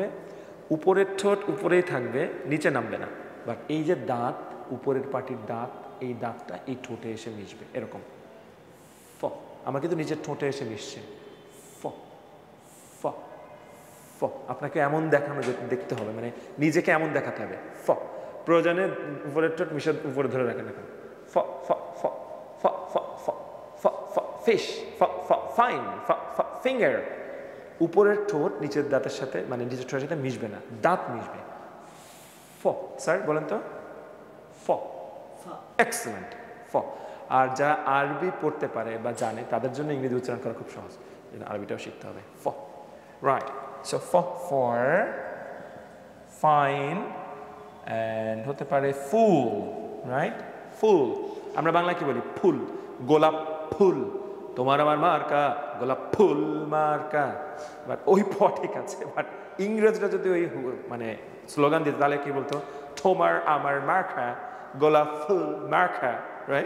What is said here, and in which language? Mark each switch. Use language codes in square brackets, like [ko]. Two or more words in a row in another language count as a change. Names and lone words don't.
[bn] উপরের ঠোঁট উপরেই থাকবে, নিচে নামবে না, বাট এই যে দাঁত, উপরের পাটির দাঁত, এই দাঁতটা এই ঠোঁটে এসে মিশবে, এরকম ফ। আমার কিন্তু নিচের ঠোঁটে এসে মিশছে, ফ, ফ, ফ। আপনাকে এমন দেখানো দেখতে হবে, মানে নিজেকে এমন দেখাতে হবে, ফ। প্রয়োজনে উপরের ঠোঁট মিশে উপরে ধরে রাখেন এখন, ফ, ফ, ফ, ফ, ফ, ফ, ফ, ফ, ফিশ, ফ, ফ, ফাইন, ফ, ফ, ফিঙ্গার। উপরের ঠোঁট নিচের দাঁতের সাথে, মানে নিচের ঠোঁটের সাথে মিশবে না, দাঁত মিশবে। ফ, স্যার বলেন তো? ফ, এক্সেলেন্ট, ফ। আর যারা আরবি পড়তে পারে বা জানে তাদের জন্য ইংরেজি উচ্চারণ করা খুব সহজ, আরবিটাও শিখতে হবে, ফ, রাইট? সো [en] for fine and [bn] হতে পারে ফুল, রাইট? ফুল আমরা বাংলায় কি বলি? ফুল, গোলাপ ফুল, তোমার আমার মার্কা গোলাপ ফুল মার্কা। বাট ওই প ঠিক আছে, বাট ইংরেজরা যদি ওই মানে স্লোগান দিত তাহলে কি বলতো? তোমার আমার মার্কা গোলাপ ফুল মার্কা, রাইট?